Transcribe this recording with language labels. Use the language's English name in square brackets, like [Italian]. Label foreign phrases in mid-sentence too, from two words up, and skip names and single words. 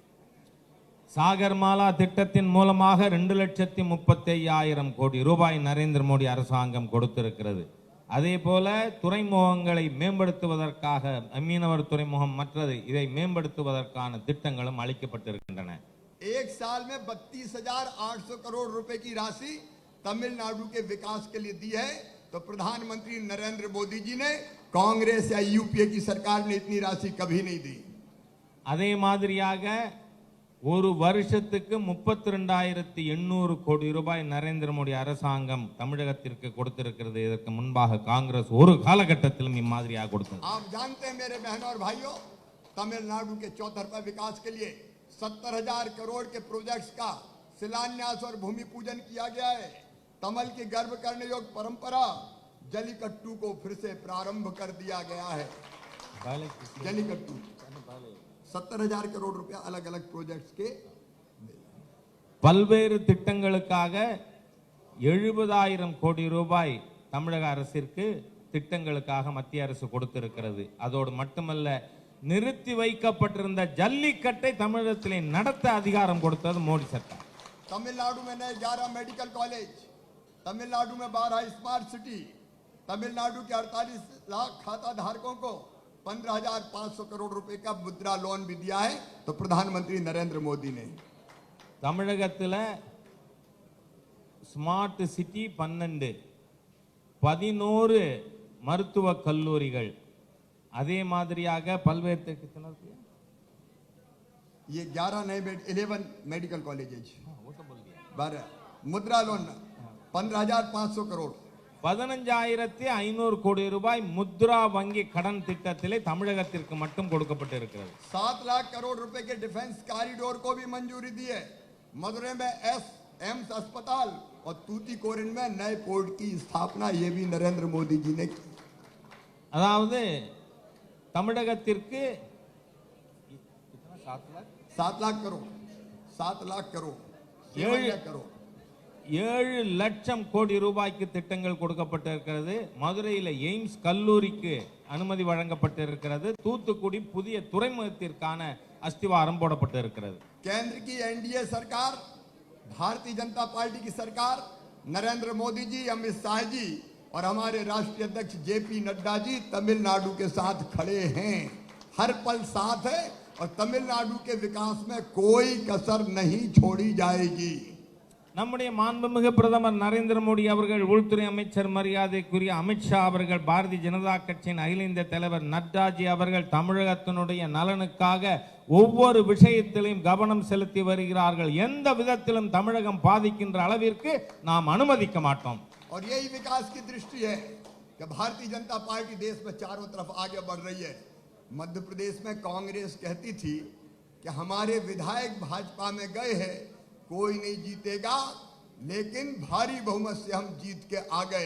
[Tamil] சாகர்மாலா திட்டத்தின் மூலமாக 2,35,000 கோடி ரூபாய் நரேந்திர மோடி அரசாங்கம் கொடுத்திருக்கிறது. அதே போல துறைமுகங்களை மேம்படுத்துவதற்காக மீனவர் துறைமுகம் மற்றது இதை மேம்படுத்துவதற்கான திட்டங்களும் அளிக்கப்பட்டிருக்கின்றன. [Hindi] एक साल में 32,800 करोड़ रुपए की राशि तमिलनाडु के विकास के लिए दी है तो प्रधानमंत्री नरेंद्र मोदी जी ने, कांग्रेस या यूपीए की सरकार ने इतनी राशि कभी नहीं दी। [Tamil] அதே மாதிரியாக ஒரு வருஷத்துக்கு 32,800 கோடி ரூபாய் நரேந்திர மோடி அரசாங்கம் தமிழகத்திற்கு கொடுத்திருக்கிறது. இதற்கு முன்பாக காங்கிரஸ் ஒரு காலகட்டத்திலும் இம்மாதிரியாக கொடுத்தது. [Hindi] आप जानते हैं मेरे बहनों और भाइयों, तमिलनाडु के चौतरफा विकास के लिए 70,000 करोड़ के प्रोजेक्ट्स का शिलान्यास और भूमि पूजन किया गया है। तमिल की गर्व करने योग्य परंपरा जलीकट्टू को फिर से प्रारंभ कर दिया गया है। जलीकट्टू 70,000 करोड़ रुपया अलग अलग प्रोजेक्ट्स के [Tamil] பல்வேறு திட்டங்களுக்காக 70,000 கோடி ரூபாய் தமிழக அரசிற்கு திட்டங்களுக்காக மத்திய அரசு கொடுத்திருக்கிறது. அதோடு மட்டுமல்ல, நிறுத்தி வைக்கப்பட்டிருந்த ஜல்லிக்கட்டை தமிழகத்திலே நடத்த அதிகாரம் கொடுத்தது மோடி सरकार। [Hindi] तमिलनाडु में नए 11 [English] medical college, [Hindi] तमिलनाडु में 12 [English] smart city, [Hindi] तमिलनाडु के 48 लाख खाता धारकों को 15,500 करोड़ रुपए का मुद्रा लोन भी दिया है तो प्रधानमंत्री नरेंद्र मोदी ने। [Tamil] தமிழகத்தில் [English] smart city [Tamil] 12, 11 மருத்துவக் கல்லூரிகள், அதே மாதிரியாக பல்வேறு [Hindi] ये 11 [English] medical colleges, [Hindi] 12 मुद्रा लोन 15,500 करोड़, [Tamil] 15,500 கோடி ரூபாய் முத்ரா வங்கி கடன் திட்டத்திலே தமிழகத்திற்கு மட்டும் கொடுக்கப்பட்டு இருக்கிறது। [Hindi] 7 लाख करोड़ रुपए के [English] defence corridor [Hindi] को भी मंजूरी दी है। मदुरै में एम्स अस्पताल और तूतीकोरिन में नए पोर्ट की स्थापना ये भी नरेंद्र मोदी जी ने की। [Tamil] அதாவது தமிழகத்திற்கு [Hindi] 7 लाख करोड़ 7 लाख करोड़ [Tamil] 7 லட்சம் கோடி ரூபாய்க்கு திட்டங்கள் கொடுக்கப்பட்டிருக்கிறது। மதுரையில் எய்ம்ஸ் கல்லூரிக்கு அனுமதி வழங்கப்பட்டிருக்கிறது। தூத்துக்குடி புதிய துறைமுகத்திற்கான அஸ்திவாரம் போடப்பட்டிருக்கிறது। [Hindi] केंद्र की एनडीए सरकार, भारतीय जनता पार्टी की सरकार, नरेंद्र मोदी जी, अमित शाह जी और हमारे राष्ट्रीय अध्यक्ष जेपी नड्डा जी तमिलनाडु के साथ खड़े हैं, हर पल साथ है और तमिलनाडु के विकास में कोई कसर नहीं छोड़ी जाएगी। [Tamil] நம்முடைய மாண்புமிகு பிரதமர் நரேந்திர மோடி அவர்கள், உள்துறை அமைச்சர் மரியாதைக்குரிய அமித்ஷா அவர்கள், பாரதிய ஜனதா கட்சியின் அகில இந்திய தலைவர் நட்டாஜி அவர்கள் தமிழகத்தினுடைய நலனுக்காக ஒவ்வொரு விஷயத்திலும் கவனம் செலுத்தி வருகிறார்கள். எந்த விதத்திலும் தமிழகம் பாதிக்கின்ற அளவிற்கு நாம் அனுமதிக்க மாட்டோம். [Hindi] और यही विकास की दृष्टि है कि भारतीय जनता पार्टी देश में चारों तरफ आगे बढ़ रही है। मध्य प्रदेश में कांग्रेस कहती थी कि हमारे विधायक भाजपा में गए हैं, कोई नहीं जीतेगा, लेकिन भारी बहुमत से हम जीत के आ गए।